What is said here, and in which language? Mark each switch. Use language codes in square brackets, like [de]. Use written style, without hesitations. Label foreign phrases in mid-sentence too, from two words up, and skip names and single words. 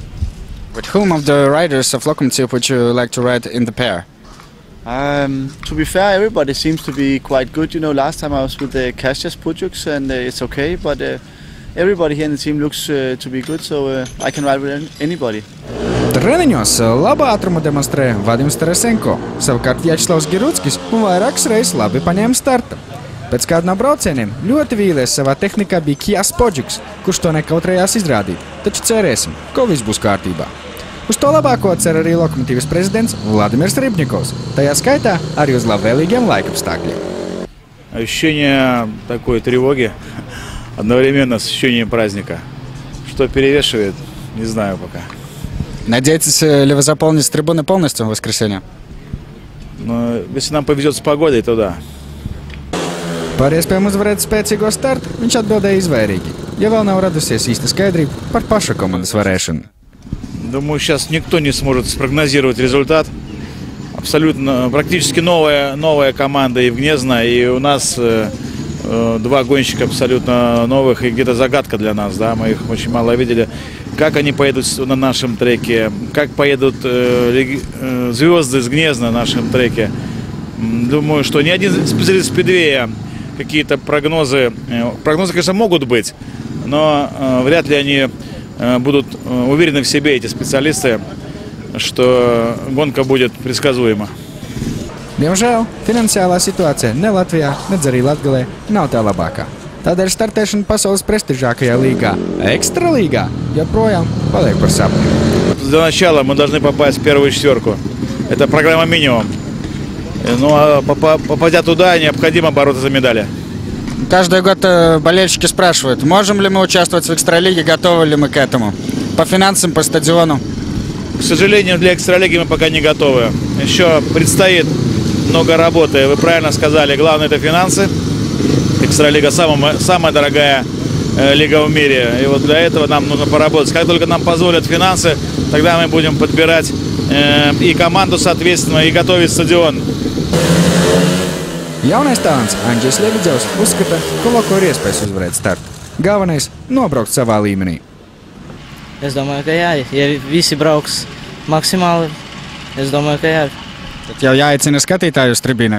[en] With whom of the riders of Lokomotiv would you like to ride in the pair? To be fair, everybody seems to be quite good. Last time I was with the Kasjas Pujuks and it's okay, but everybody here in the team looks to be good, so I can ride with anybody. [lv] Treniņos labā ātrumu demonstrē Vadims Teresenko, savukārt Vjačeslavs Girutskis vairākas reizes labi paņēma starta. Pēc kāda no braucieniem ļoti vīlies savā tehnikā bija Kijas Podžuks, kurš to nekautrējās izrādīt, taču cerēsim, ka viss būs kārtībā. Uz to labāko cer arī Lokomotīvas prezidents Vladimirs Rybnikovs, tajā skaitā arī uz labvēlīgiem laikapstākļiem. [ru] Ощущение такой тревоги одновременно с ощущением праздника. Что перевешивает, не знаю пока. Надеетесь ли вы заполнить трибуны полностью в воскресенье? Но если нам повезет с погодой, то да. [lv] Par iespējām uzvarēt spēcīgo startu viņš atbildēja izvairīgi, ja vēl nav radusies īsta skaidrība par paša komandas varēšanu. [ru] Думаю, сейчас никто не сможет спрогнозировать результат. Абсолютно, практически новая команда и в Гнезно, и у нас два гонщика абсолютно новых, и где-то загадка для нас, да, мы их очень мало видели. Как они поедут на нашем треке, как поедут звезды с Гнезна на нашем треке. Думаю, что ни один специалист спидвея какие-то прогнозы, конечно, могут быть, но вряд ли они будут уверены в себе, эти специалисты, что гонка будет предсказуема. [lv] Diemžēl finansiālā situācija ne Latvijā, ne arī Latgalē nav tā labākā. Tādēļ startēšana pasaules prestižākajā līgā, Ekstralīgā, joprojām paliek par sapni. [ru] Для начала мы должны попасть в первую четверку. Это программа минимум. Ну а попадя туда, необходимо бороться за медали. Каждый год болельщики спрашивают, можем ли мы участвовать в Экстралиге, готовы ли мы к этому. По финансам, по стадиону. К сожалению, для Экстралиги мы пока не готовы. Еще предстоит много работы. Вы правильно сказали, главное это финансы. Экстралига самая дорогая лига в мире. И вот для этого нам нужно поработать. Как только нам позволят финансы, тогда мы будем подбирать и команду, соответственно, и готовить стадион. [lv] Jaunais talants Andžejs Ļebidzevs uzskata, ka Loko ir iespējas uzvarēt startu. Galvenais – nobraukt savā līmenī. Es domāju, ka jā, ja visi brauks maksimāli, es domāju, ka jā. Tad jau jāicina skatītāju uz tribīnēm.